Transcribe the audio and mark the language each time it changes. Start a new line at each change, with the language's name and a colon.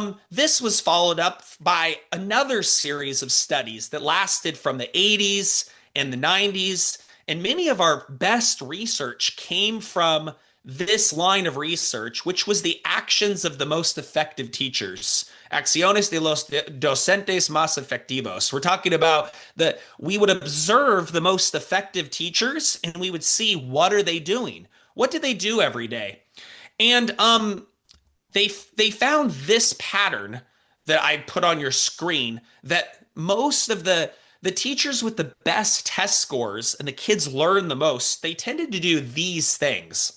English: This was followed up by another series of studies that lasted from the 80s and the 90s, and many of our best research came from this line of research, which was the actions of the most effective teachers.
Spanish: Acciones de los docentes más efectivos.
English: We're talking about that we would observe the most effective teachers and we would see what are they doing? What do they do every day? And they found this pattern that I put on your screen that most of the teachers with the best test scores and the kids learn the most, they tended to do these things.